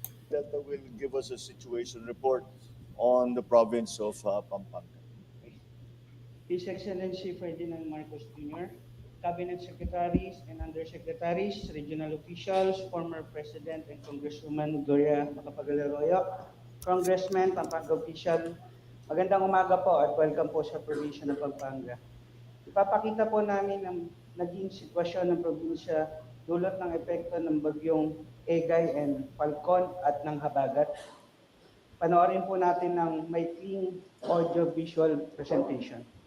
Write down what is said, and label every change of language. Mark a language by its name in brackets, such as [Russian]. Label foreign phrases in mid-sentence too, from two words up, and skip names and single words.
[English] Delta will give us a situation report on the province of Pampanga. His Excellency Ferdinand Marcos Jr., Cabinet Secretaries and Undersecretaries, regional officials, former President and Congresswoman Gloria Macapagal-Arroyo, Congressman, Pampanga official, [Filipino] magandang umaga po at welcome po sa probinsya ng Pampanga. Ipapakita po namin ang naging sitwasyon ng probinsya dulot ng epekto ng bagyong Egay and Falcon at ng Habagat. Panoorin po natin ng maikling [English] audio-visual presentation.